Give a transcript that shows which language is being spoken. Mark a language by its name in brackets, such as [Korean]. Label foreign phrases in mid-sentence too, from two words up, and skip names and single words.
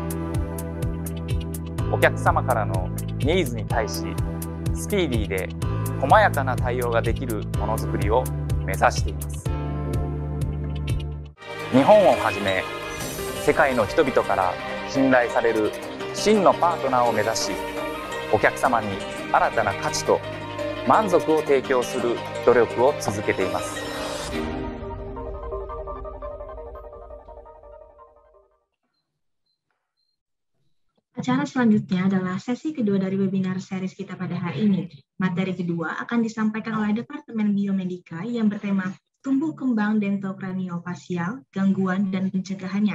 [Indonesian] お客様からのニーズに対し、スピーディーで細やかな対応ができるものづくりを目指しています。日本をはじめ、世界の人々から信頼される真のパートナーを目指し、お客様に新たな価値と満足を提供する努力を続けています。 Acara selanjutnya adalah sesi kedua dari webinar series kita pada hari ini. Materi kedua akan disampaikan oleh Departemen Biomedika yang bertema Tumbuh Kembang Dentokraniofacial, Gangguan dan Pencegahannya.